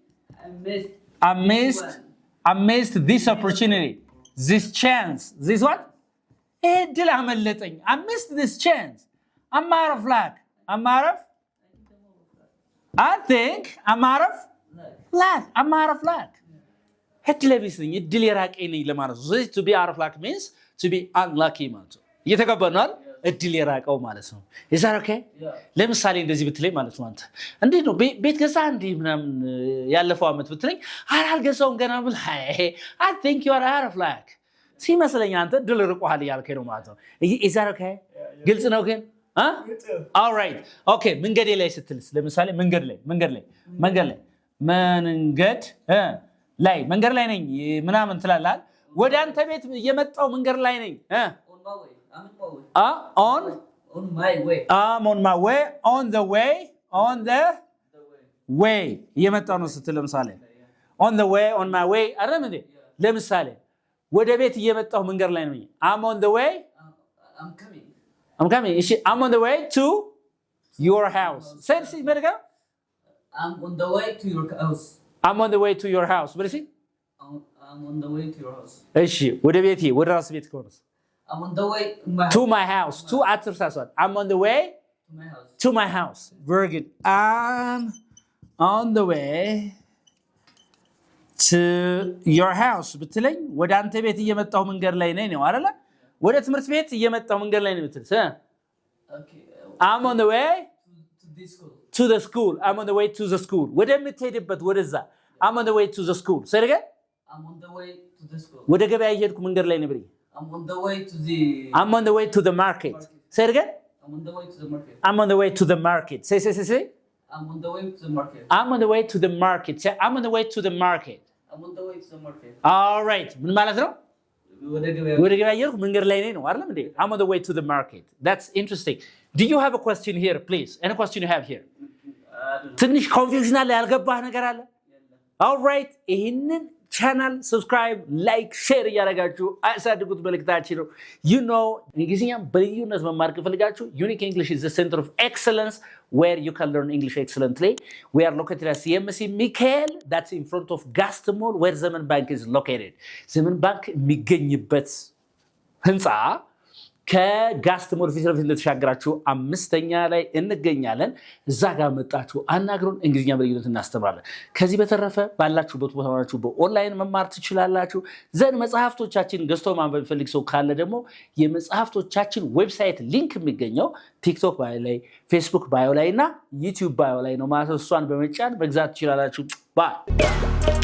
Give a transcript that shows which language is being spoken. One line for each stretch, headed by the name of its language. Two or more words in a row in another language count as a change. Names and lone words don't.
English: I missed this opportunity this chance this what
Amharic: እድል አመለጠኝ
English: I missed this chance I'm out of luck I think I'm out of luck
Amharic: እድል ቢስ ነኝ እድል የራቀኝ ነኝ ለማለት ነው ስለዚህ
English: to be out of luck means to be unlucky
Amharic: ማለት ነው እየተቀበልናል እድል የራቀው ማለት ነው
English: is that okay
Amharic: ለምሳሌ እንደዚህ ብትለኝ ማለት ነው አንተ እንዴት ነው ቤት ገዛ እንዴ ምናምን ያለፈው አመት ብትለኝ አልገዛውም ገና ብል
English: I think you are out of luck
Amharic: ሲመስለኝ አንተ እድል ርቆሃል ያልከኝ ነው ማለት ነው
English: is that okay
Amharic: ግልጽ ነው ግን
English: all right okay
Amharic: መንገዴ ላይ ስትልስ ለምሳሌ መንገድ ላይ ነኝ ምናምን ትላለህ ወደ አንተ ቤት እየመጣው መንገድ ላይ ነኝ
English: on my way I'm on my way on the way
Amharic: እየመጣው ነው ስትል ለምሳሌ
English: on the way on my way
Amharic: አይደል እንዴ ለምሳሌ ወደ ቤት እየመጣው መንገድ ላይ ነኝ
English: I'm on the way I'm coming. I'm coming. I'm on the way to your house. Say it, America. I'm on the way to your house. I'm on the way to your house. What is it? I'm on the way to your house.
Amharic: እሺ ወደ ቤቴ ወደ ራስ ቤት ከሆነስ
English: I'm on the way to my house. To አትርሳሷል። I'm on the way to my house. to my house. Very good. I'm on the way to your house.
Amharic: ብትለኝ ወደ አንተ ቤት እየመጣሁ መንገድ ላይ ነኝ ነው አይደል? ወደ ትምህርት ቤት እየመጣሁ መንገድ ላይ ነኝ ብትልስ?
English: Okay. I'm on the way to this school. to the school. I'm on the way to the school.
Amharic: ወደ የምትሄድበት ወደዛ.
English: I'm on the way to the school. Say it again. I'm on the way to the school.
Amharic: ወደ ገበያ እየሄድኩ መንገድ ላይ ነኝ ብለኝ.
English: I'm on the way to the I'm on the way to the market. Say it again. I'm on the way to the market. I'm on the way to the market. Say. I'm on the way to the market. I'm on the way to the market. Say I'm on the way to the market. I'm on the way to the market. All right.
Amharic: ምን ማለት ነው? ወደ ገበያ እየሄድኩ መንገድ ላይ ነኝ ነው አይደል እንዴ?
English: I'm on the way to the market. That's interesting. Do you have a question here, please? Any question you have here?
Amharic: ትንሽ ኮንፊውዥን አለ ያልገባህ ነገር አለ?
English: All right.
Amharic: ይሄንን ቻናል ሰብስክራይብ ላይክ ሼር እያደረጋችሁ አሳድጉት መልእክታችን ነው እንግሊዝኛ በልዩነት መማር ከፈልጋችሁ ዩኒክ እንግሊሽ
English: is the center of excellence where you can learn English excellently. We are located at CMC Michael, that's in front of Gaston Mall where Zemen Bank is located.
Amharic: Zemen Bank የሚገኝበት ህንፃ ከጋስት ሞል ፊት ለፊት እንደተሻገራችሁ አምስተኛ ላይ እንገኛለን። እዛ ጋር መጣችሁ አናግሩን። እንግሊዝኛ በልዩነት እናስተምራለን። ከዚህ በተረፈ ባላችሁበት ቦታ ሆናችሁ በኦንላይን መማር ትችላላችሁ። ዘን መጽሐፍቶቻችን ገዝቶ ማንበብ ፈልግ ሰው ካለ ደግሞ የመጽሐፍቶቻችን ዌብሳይት ሊንክ የሚገኘው ቲክቶክ ባዮ ላይ፣ ፌስቡክ ባዮ ላይ እና ዩቲዩብ ባዮ ላይ ነው ማለት ነው። እሷን በመጫን መግዛት ትችላላችሁ። ባይ